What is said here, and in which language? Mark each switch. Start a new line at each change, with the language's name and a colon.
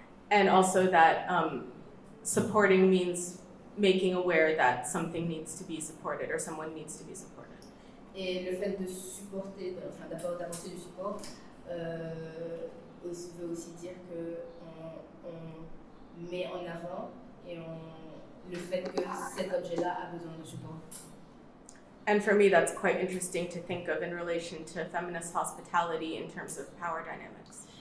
English: And also that supporting means making aware that something needs to be supported or someone needs to be supported.
French: Et le fait de supporter, d'apporter du support, veut aussi dire qu'on met en avant le fait que cet objet-là a besoin de support.
English: And for me, that's quite interesting to think of in relation to feminist hospitality in terms of power dynamics.